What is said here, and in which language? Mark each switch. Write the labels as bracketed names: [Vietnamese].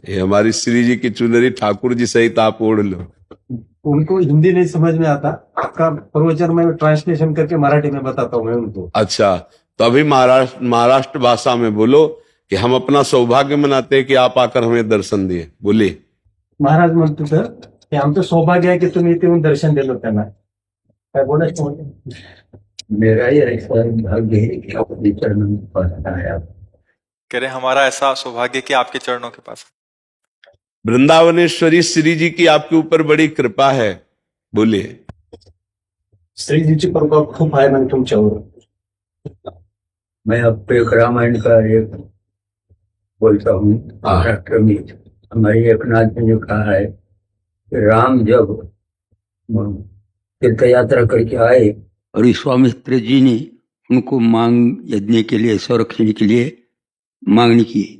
[Hindi] ये हमारी श्री जी की चुनरी ठाकुर जी सहित आप ओढ़ लो। उनको हिंदी नहीं समझ में आता, आपका प्रवचन में ट्रांसलेशन करके मराठी में बताता हूँ मैं उनको। अच्छा, तो अभी महाराष्ट्र भाषा में बोलो कि हम अपना सौभाग्य मनाते हैं कि आप आकर हमें दर्शन दिए। बोलिए। [Marathi] महाराज म्हणतो सर की आमचं सौभाग्य आहे की तुम्ही इथे येऊन दर्शन दिलं त्यांना। काय बोलायचं? [Hindi] मेरा ही ऐसा भाग्य है कि आपके चरणों में पहुंचना है। आप कह रहे हमारा ऐसा सौभाग्य कि आपके चरणों के पास। वृंदावनेश्वरी श्री जी की आपके ऊपर बड़ी कृपा है। बोलिए। [Marathi] श्री जी की कृपा खूप आहे म्हणजे तुमच्यावर। [Hindi] मैं आपको एक रामायण का एक बोलता हूँ। महाराष्ट्र में हमारी एक नाथ ने कहा है कि राम जब तीर्थ यात्रा करके आए और विश्वामित्र जी ने उनको मांग यज्ञ के लिए, संरक्षण के लिए मांगनी की।